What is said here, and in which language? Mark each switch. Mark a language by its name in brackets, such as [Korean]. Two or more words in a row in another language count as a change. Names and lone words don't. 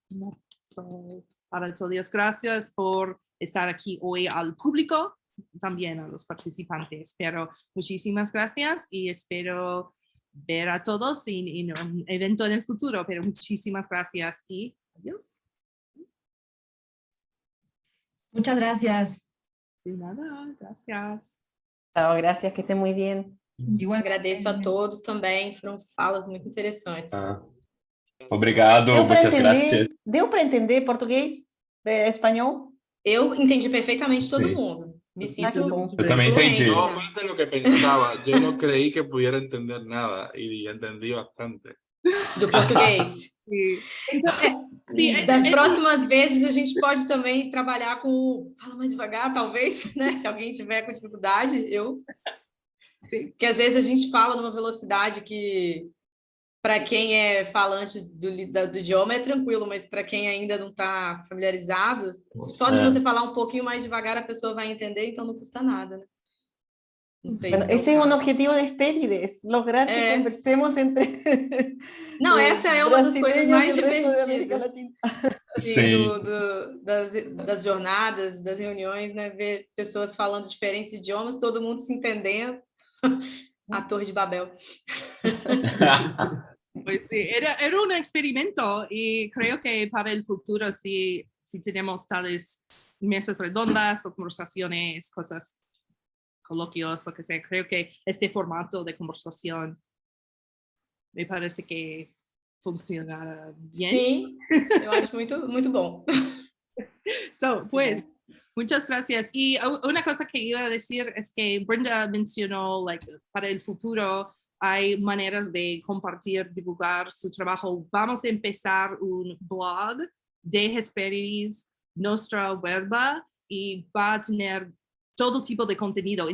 [Spanish] Para todos, gracias por estar aquí hoy al público, también a los participantes, pero muchísimas gracias y espero ver a todos en un evento en el futuro, pero muchísimas gracias y adiós. Muchas gracias. De nada, gracias. Chao, gracias, que esté muy bien. Igual [Portuguese] Agradeço a todos também, foram falas muito interessantes. Obrigado, [Spanish] muchas gracias. [Portuguese] Deu para entender português, espanhol? Eu entendi perfeitamente todo Sim. mundo. Me que sinto bom. Eu também fluente entendi. [Spanish] No, [Portuguese] já. [Spanish] más de lo que pensaba. Yo no creí que pudiera entender nada y entendí bastante. [Portuguese] Do português. [Spanish] Sí. Entonces, sí, [Portuguese] Das próximas vezes a gente pode também trabalhar com fala mais devagar, talvez, né? Se alguém tiver com dificuldade, [Spanish] sí. [Portuguese] Porque às vezes a gente fala numa velocidade que para quem é falante do idioma é tranquilo, mas para quem ainda não está familiarizado, só de você falar um pouquinho mais devagar a pessoa vai entender, então não custa nada, né? Não sei [Spanish] Bueno, [Portuguese] se [Spanish] ese [Portuguese] é [Spanish] es [Portuguese] o [Spanish] un caso. objetivo de Hespérides, lograr que conversemos entre [Portuguese] Não, essa é uma das coisas [Spanish] brasileños [Portuguese] mais [Spanish] y el resto de América [Portuguese] divertidas. [Spanish] Latina. [Portuguese] Das jornadas, das reuniões, né? Ver pessoas falando diferentes idiomas, todo mundo se entendendo. A Torre de Babel. [Spanish] Pues sí, era un experimento y creo que para el futuro si tenemos tales mesas redondas o conversaciones, cosas, coloquios, lo que sea, creo que este formato de conversación me parece que funcionará bien. [Portuguese] Sim, eu acho muito bom. [Spanish] Pues, muchas gracias. Y una cosa que iba a decir es que Brenda mencionó, para el futuro hay maneras de compartir, divulgar su trabajo. Vamos a empezar un blog de Hesperides, nuestra verba, y va a tener todo tipo de contenido.